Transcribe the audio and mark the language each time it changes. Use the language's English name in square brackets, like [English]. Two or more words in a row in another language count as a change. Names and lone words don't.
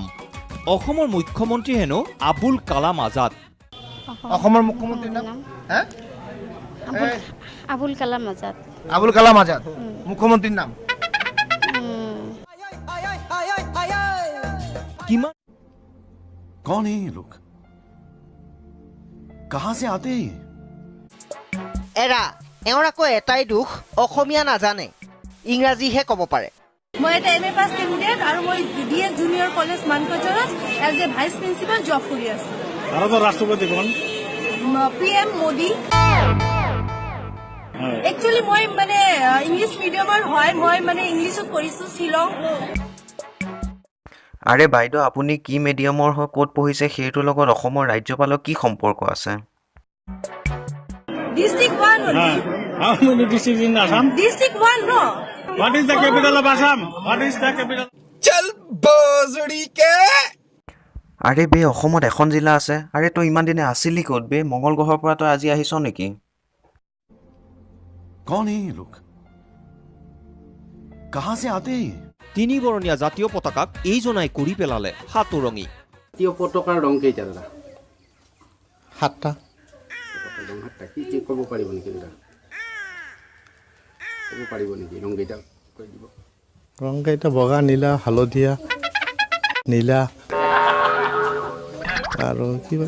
[Assamese] অসমৰ মুখ্যমন্ত্ৰী হেনো আবুল কালাম আজাদ। অসমৰ মুখ্যমন্ত্ৰীৰ নাম আবুল কালাম আজাদ। আবুল কালাম আজাদ মুখ্যমন্ত্ৰীৰ নাম। কিমান [Hindi] कौन है ये लोग? कहां से आते हैं? [Assamese] এৰা এওঁৰ আকৌ এটাই দুখ, অসমীয়া নাজানে, ইংৰাজীহে ক'ব পাৰে। মই এটা [English] M A pass candidate [Assamese] আৰু মই ডিএছ জুনিয়ৰ কলেজ মানকজৰত [English] as a vice principal job [Assamese] কৰি আছো। ভাৰতৰ ৰাষ্ট্ৰপতি কোন? PM মোদী। একচুৱেলি মই মানে [English] English medium [Assamese] হয়, মই মানে ইংলিছত পঢ়িছো শ্বিলং। আৰে বাইদেউ, আপুনি কি মিডিয়ামৰ হৈ ক'ত পঢ়িছে সেইটোৰ লগত অসমৰ ৰাজ্যপালৰ কি সম্পৰ্ক আছে? [English] District 1 only. How many districts in Assam? District 1 no. What is the capital of Assam? What is the capital? চল বজড়ি কে। [Assamese] আৰে বে, অসমত এখন জিলা আছে। আৰে তই ইমান দিনে আছিলি ক'ত বে? মংগল গ্ৰহৰ পৰা তই আজি আহিছ নেকি? [Hindi] कौन है ये लोग? कहां से आते हैं? [Assamese] তিনিবৰণীয়া জাতীয় পতাকাক এইজনাই কৰি পেলালে সাতোৰঙী। জাতীয় পতাকাৰ ৰং কেইটা দাদা? 7টা। ৰং 7টা। কি ক'ব পাৰিব নেকি দাদা? ক'ব পাৰিব নেকি ৰং কেইটা? কৈ দিব। ৰং কেইটা বগা, নীলা, হালধীয়া, নীলা আৰু কিবা।